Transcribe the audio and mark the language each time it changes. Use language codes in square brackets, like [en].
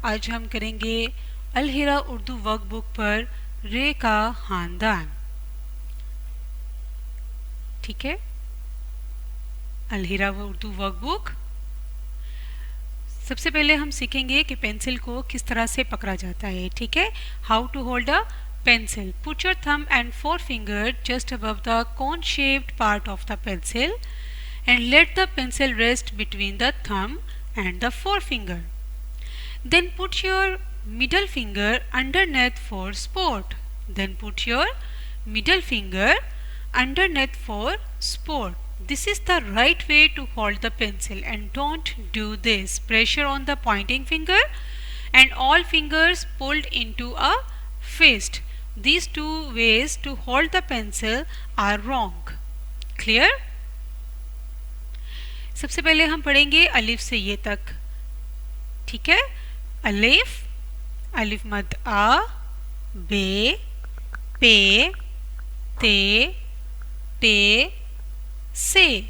[hi] आज हम करेंगे अल-हिरा उर्दू वर्कबुक पर रे का खानदान। ठीक है, अल-हिरा उर्दू वर्कबुक। सबसे पहले हम सीखेंगे कि पेंसिल को किस तरह से पकड़ा जाता है। ठीक है, [en] How to hold a pencil. Put your thumb and forefinger just above the cone shaped part of the pencil and let the pencil rest between the thumb and the forefinger. Then put your middle finger underneath for sport. Then put your middle finger underneath for sport. This is the right way to hold the pencil, and don't do this. Pressure on the pointing finger and all fingers pulled into a fist. These two ways to hold the pencil are wrong. Clear? [hi] सबसे पहले हम पढ़ेंगे अलिफ से ये तक। ठीक है, अलिफ, अलिफ मद आ, बे, पे, ते, टे, से,